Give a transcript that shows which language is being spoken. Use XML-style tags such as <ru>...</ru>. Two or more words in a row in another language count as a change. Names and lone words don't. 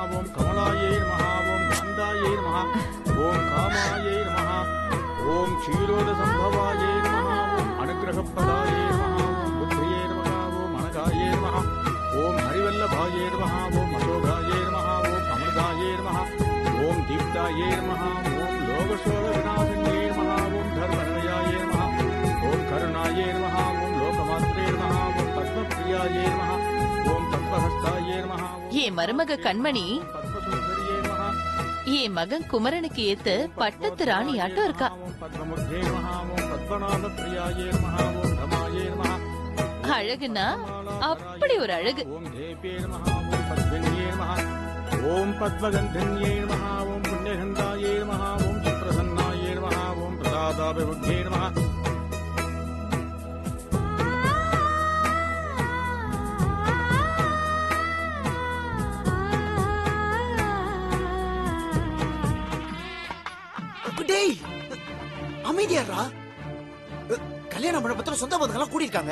<sa>ओम कमलायै महा ओम गान्धायै महा ओम कामायै महा ओम क्षीरोदसंभवायै महा ओम अनुग्रहप्रदायै महा ओम बुद्धियै महा ओम अनघायै महा ओम हरिवल्लभायै नमः ओम अशोकायै नमः ओम अमृतायै नमः ओम दीप्तायै नमः ओम लोकशोकविनाशिन्यै नमः ओम धर्मनिलयायै नमः ओम करुणायै नमः ओम लोकमात्रे नमः ओम पद्मप्रियायै नमः ओम तत्त्वहस्तायै नमः</sa> <ta>என் மருமக கண்மணி</ta> <sa>पद्मसुन्दर्यै नमः</sa> <ta>என் மகன் குமரனுக்கு ஏத்து பட்டத்து ராணியாட்டம் இருக்கா.</ta> <sa>ओम पद्ममुग्धे नमः ओम पद्मनाभप्रियायै नमः ओम रमायै नमः</sa> <ta>அழகுனா அப்படி ஒரு அழகு.</ta> <sa>ओम देव्ये नमः ओम पद्मिन्ये नमः ओम पद्मगन्धन्ये नमः ओम पुण्यगन्धायै नमः ओम सुप्रसन्नायै नमः ओम प्रसादाभिवृद्धये नमः</sa> <ta>டேய், அமைதியாரா. கல்யாண மண்டபத்துல சொந்த பந்தங்கள்லாம் கூடி இருக்காங்க.</ta>